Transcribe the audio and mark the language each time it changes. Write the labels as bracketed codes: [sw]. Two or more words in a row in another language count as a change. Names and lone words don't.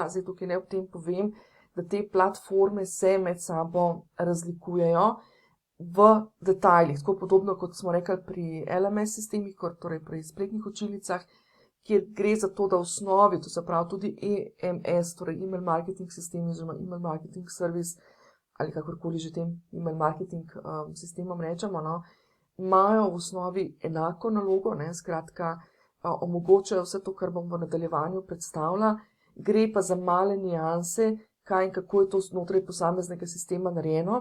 [sl] Zdaj tukaj ne v tem povem, da te platforme se med sabo razlikujejo v detajlih, tako podobno kot smo rekli pri LMS sistemih, torej pri spletnih učilnicah, kjer gre za to, da v osnovi, to se pravi tudi EMS, torej [en] email marketing [sl] sistem oziroma [en] email marketing service, [sl] ali kakorkoli že tem [en] email marketing [sl] sistemom rečemo, imajo v osnovi enako nalogo, skratka, omogočajo vse to, kar bom v nadaljevanju predstavila, gre pa za male nianse, kaj in kako je to znotraj posameznega sistema narejeno.